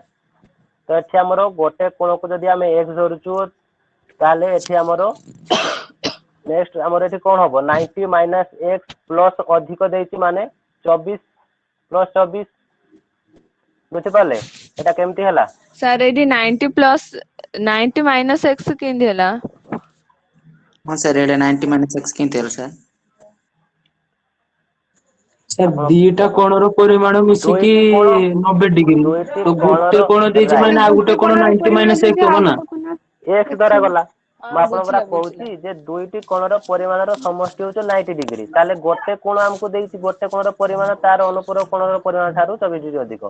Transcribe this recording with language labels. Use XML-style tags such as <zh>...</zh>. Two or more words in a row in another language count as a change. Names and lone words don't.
<or>ତ ଏଠି ଆମର ଗୋଟେ କୋଣକୁ ଯଦି ଆମେ x ଧରୁଛୁ, ତାହେଲେ ଏଠି ଆମର ନେକ୍ସଟ ଆମର ଏଠି କଣ ହବ? 90 - x ପ୍ଲସ ଅଧିକ ଦେଇଛି ମାନେ 24 + 24, ବୁଝିପାରିଲେ ଏଟା କେମିତି ହେଲା? ସାର୍ ଏଇଠି 90 - x କେମିତି ହେଲା? ହଁ ସର ଏଡେ 90 - x କେନ୍ତେ ହୋଲା ସର ସାର୍ ଆପଣ ଦିଟା କୋଣର ପରିମାଣ ମିଶିକି ଦୁଇଟି କୋଣ 90 ଡିଗ୍ରୀ, ଦୁଇଟି ତ ଗୋଟେ କୋଣର କୋଣ ଦେଇଛି ରାଇଟ୍ ମାନେ ଆଉ ଗୋଟେ କୋଣ 90 - x ହବ ନା? x ଦ୍ୱାରା ଗଲା। ମୁଁ ଆପଣଙ୍କୁ ପରା ବୁଝିଲା ବୁଝିଲା। କହୁଛି ଯେ ଦୁଇଟି କୋଣର ପରିମାଣର ସମଷ୍ଟି ହଉଛି 90 ଡିଗ୍ରୀ, ତାହେଲେ ଗୋଟେ କୋଣ ଆମକୁ ଦେଇଛି, ଗୋଟେ କୋଣର ପରିମାଣ ତାର ଅନୁପୂରକ କୋଣର ପରିମାଣ ଠାରୁ 24 ଡିଗ୍ରୀ ଅଧିକ।</or>